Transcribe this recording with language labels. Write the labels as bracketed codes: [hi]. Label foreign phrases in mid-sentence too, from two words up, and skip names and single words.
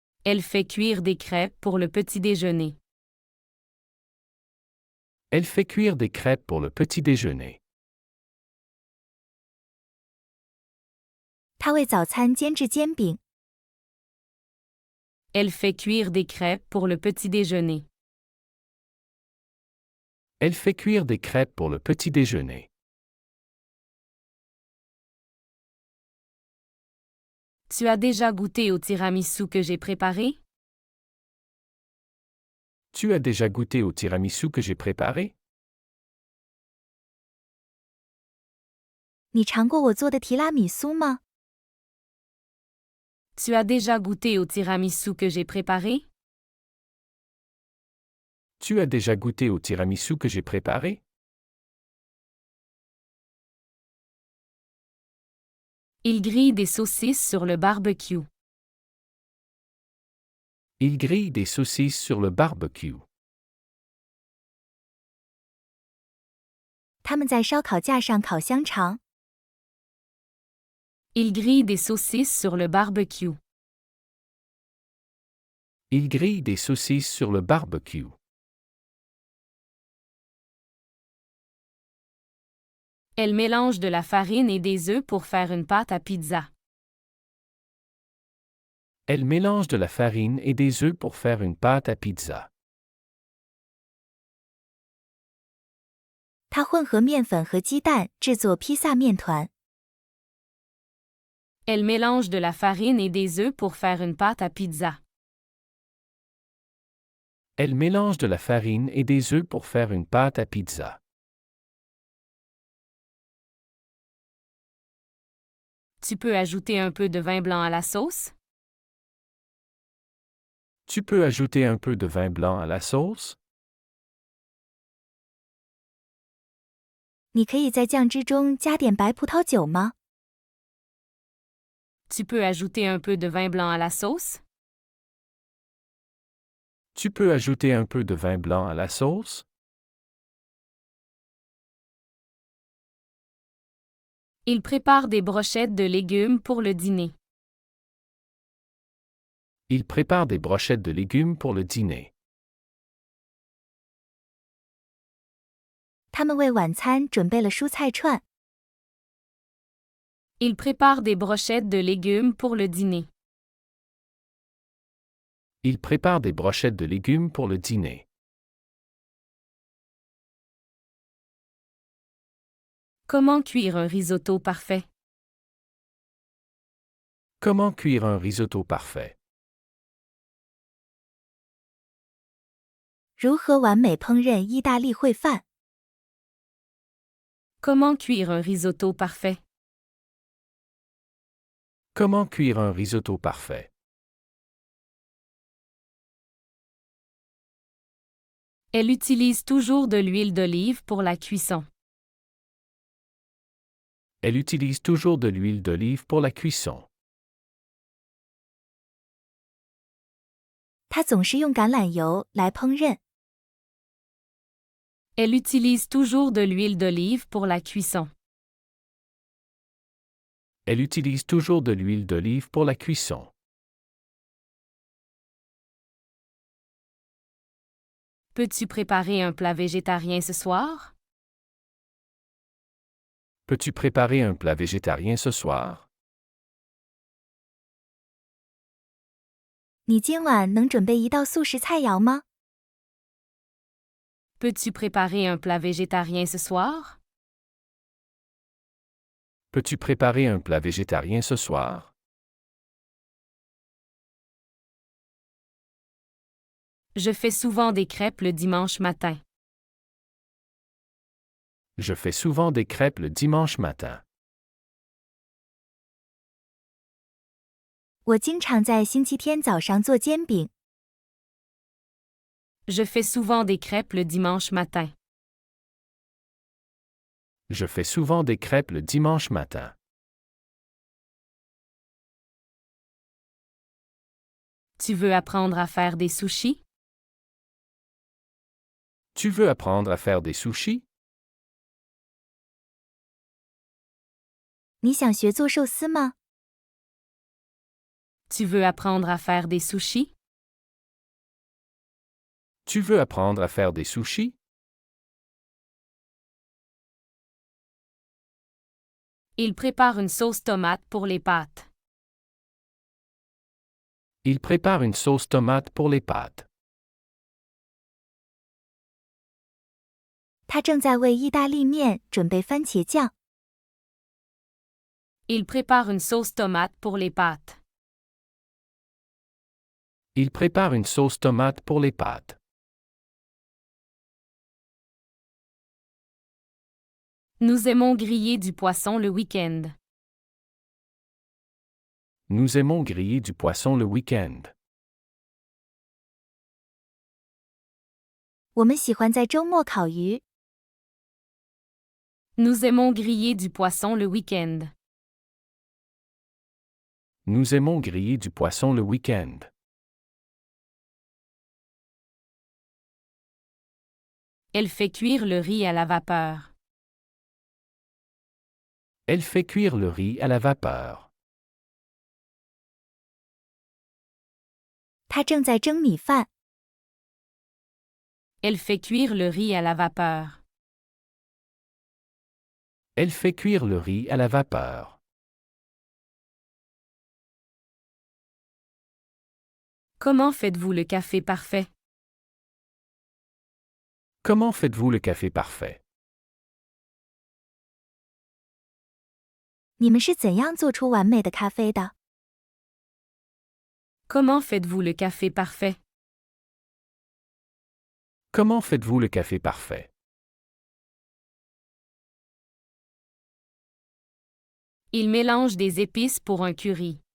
[fr] Elle fait cuire des crêpes pour le petit déjeuner. Elle fait cuire des crêpes pour le petit déjeuner. [zh] 她为早餐煎制煎饼。 [fr] Elle fait cuire des crêpes pour le petit déjeuner. Elle fait cuire des crêpes pour le petit déjeuner. Tu as déjà goûté au tiramisu que j'ai préparé? Tu as déjà goûté au tiramisu que j'ai préparé? [zh] 你尝过我做的提拉米苏吗？ [fr] Tu as déjà goûté au tiramisu que j'ai préparé? Tu as déjà goûté au tiramisu que j'ai préparé? Il grille des saucisses sur le barbecue. Il grille des saucisses sur le barbecue. [zh] 他们在烧烤架上烤香肠。 [fr] Il grille des saucisses sur le barbecue. Il grille des saucisses sur le barbecue. Elle mélange de la farine et des œufs pour faire une pâte à pizza. Elle mélange de la farine et des œufs pour faire une pâte à pizza. [zh] 她混合面粉和鸡蛋制作披萨面团。 [fr] Elle mélange de la farine et des œufs pour faire une pâte à pizza. Elle mélange de la farine et des œufs pour faire une pâte à pizza. Tu peux ajouter un peu de vin blanc à la sauce? Tu peux ajouter un peu de vin blanc à la sauce? [zh] 你可以在酱汁中加点白葡萄酒吗？ [fr] Tu peux ajouter un peu de vin blanc à la sauce? Tu peux ajouter un peu de vin blanc à la sauce? Il prépare des brochettes de légumes pour le dîner. Il prépare des brochettes de légumes pour le dîner. [zh] 他们为晚餐准备了蔬菜串。 [fr] Il prépare des brochettes de légumes pour le dîner. Il prépare des brochettes de légumes pour le dîner. Comment cuire un risotto parfait? Comment cuire un risotto parfait? [zh] 如何完美烹饪意大利烩饭？ [fr] Comment cuire un risotto parfait? Comment cuire un risotto parfait? Elle utilise toujours de l'huile d'olive pour la cuisson. Elle utilise toujours de l'huile d'olive pour la cuisson. [zh] 她总是用橄榄油来烹饪。 [fr] Elle utilise toujours de l'huile d'olive pour la cuisson. Elle utilise toujours de l'huile d'olive pour la cuisson. Peux-tu préparer un plat végétarien ce soir? Peux-tu préparer un plat végétarien ce soir? [zh] 你今晚能准备一道素食菜肴吗？ [fr] Peux-tu préparer un plat végétarien ce soir? Peux-tu préparer un plat végétarien ce soir? Je fais souvent des crêpes le dimanche matin. Je fais souvent des crêpes le dimanche matin. [zh] 我经常在星期天早上做煎饼。 [fr] Je fais souvent des crêpes le dimanche matin. Je fais souvent des crêpes le dimanche matin. Tu veux apprendre à faire des sushis? Tu veux apprendre à faire des sushis? [zh] 你想学做寿司吗？ [fr] Tu veux apprendre à faire des sushis? Tu veux apprendre à faire des sushis? Il prépare une sauce tomate pour les pâtes. Il prépare une sauce tomate pour les pâtes. [zh] 他正在为意大利面准备番茄酱。 [fr] Il prépare une sauce tomate pour les pâtes. Il prépare une sauce tomate pour les pâtes. Nous aimons griller du poisson le week-end. Nous aimons griller du poisson le week-end. [zh] 我们喜欢在周末烤鱼。 [fr] Nous aimons griller du poisson le week-end. Nous aimons griller du poisson le week-end. Elle fait cuire le riz à la vapeur. Elle fait cuire le riz à la vapeur. [zh] 他正在蒸米饭。 [fr] Elle fait cuire le riz à la vapeur. Elle fait cuire le riz à la vapeur. Comment faites-vous le café parfait? Comment faites-vous le café parfait? [zh] 你们是怎样做出完美的咖啡的？ [fr] Comment faites-vous le café parfait? Comment faites-vous le café parfait? Il mélange des épices pour un curry.